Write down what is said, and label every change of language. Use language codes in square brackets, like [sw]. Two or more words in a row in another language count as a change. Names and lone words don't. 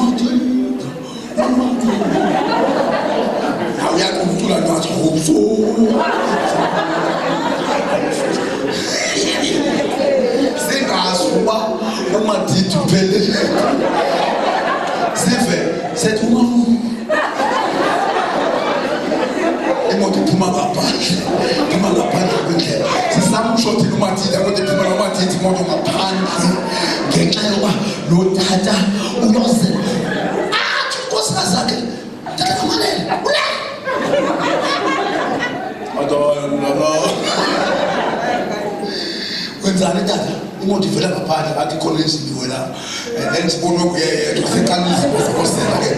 [xh] uyaqumcula nathi ngobuso singazi uba umadidi uphelele sive sethi imoto iphuma ngaphandle kwendlela, sisamshothile umadidi akothi iphuma nomadidi imoto ngaphandle ngenxa yoba lo tata uyozela athi unkosikazi zakhe ndakamalele wenzani tata? Imoto ivela ngaphandle athi khona endliniwe lapho, [en] and then [xh] sibonwe kuyedwa seqalile ukozela ke.